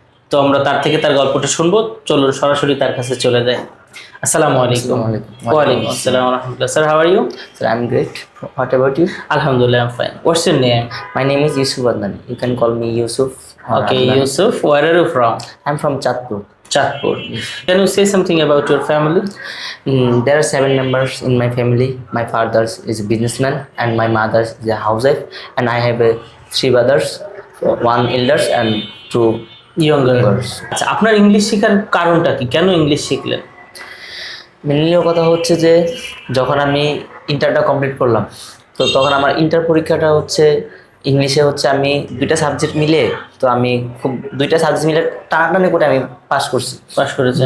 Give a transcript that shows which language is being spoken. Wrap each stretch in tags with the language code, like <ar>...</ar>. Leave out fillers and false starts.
<bn>তো আমরা তার থেকে তার গল্পটা শুনবো। চলুন সরাসরি তার কাছে চলে যাই। আসসালামু আলাইকুম।</bn> <en>ওয়ালাইকুম আসসালাম রহমতুল্লাহ। Sir, how are you? Sir, I'm great. What about you? আলহামদুলিল্লাহ, I am fine. What's your name? My name is Yusuf Adnan. You can call me Yusuf or okay, Adnan. Yusuf. Where are you from? I'm from Chatpur. Chandpur. Can you say something about your family? There are 7 members in my family. My father is a businessman and my mother is a housewife. And I have 3 brothers, 1 elders and 2 younger. youngers.</en> <bn>আচ্ছা, আপনার English শেখার কারণটা কি? কেন English শিখলেন? Mainly কথা হচ্ছে যে যখন আমি ইন্টারটা কমপ্লিট করলাম, তো তখন আমার ইন্টার পরীক্ষাটা হচ্ছে ইংলিশে হচ্ছে আমি 2টা সাবজেক্ট মিলে, তো আমি খুব 2টা সাবজেক্ট মিলে টানাটানি করে আমি পাস করছি, পাস করেছেন?</bn>